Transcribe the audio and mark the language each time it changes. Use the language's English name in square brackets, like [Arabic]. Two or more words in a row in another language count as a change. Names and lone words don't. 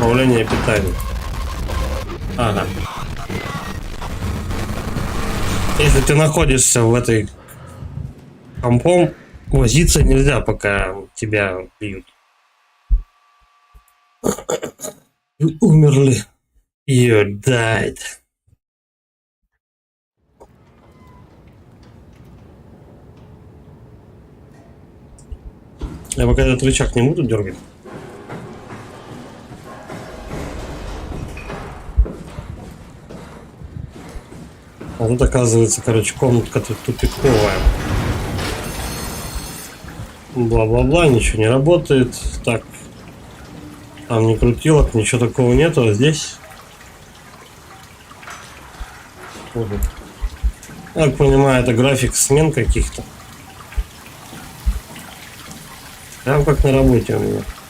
[Russian] Управление питанием. Ага. Если ты находишься в этой компом, возиться нельзя, пока тебя бьют. You умерли. [English] You died. [Russian] Я пока этот рычаг не буду дергать. А тут оказывается, короче, комнатка тут тупиковая. Бла-бла-бла, ничего не работает. Так. Там ни крутилок, ничего такого нету, а здесь... Угу. Я так понимаю, это график смен каких-то. Прям как на работе у меня.